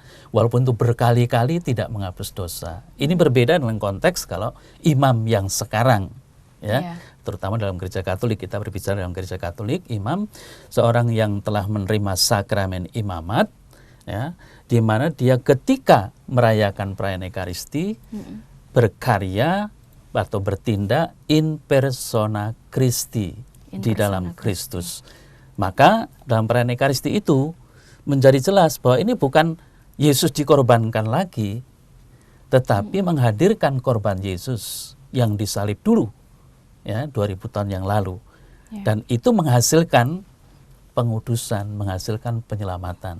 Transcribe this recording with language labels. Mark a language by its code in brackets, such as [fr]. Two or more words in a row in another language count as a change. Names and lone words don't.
[id] Walaupun itu berkali-kali tidak menghapus dosa. Ini berbeda dengan konteks kalau imam yang sekarang, ya, terutama dalam Gereja Katolik, kita berbicara dalam Gereja Katolik, imam seorang yang telah menerima sakramen imamat, ya, di mana dia ketika merayakan perayaan Ekaristi berkarya atau bertindak [la] in persona Christi, [id] di dalam Kristus. Maka dalam perayaan Ekaristi itu menjadi jelas bahwa ini bukan Yesus dikorbankan lagi, tetapi menghadirkan korban Yesus yang disalib dulu, ya 2000 tahun yang lalu. Dan itu menghasilkan pengudusan, menghasilkan penyelamatan.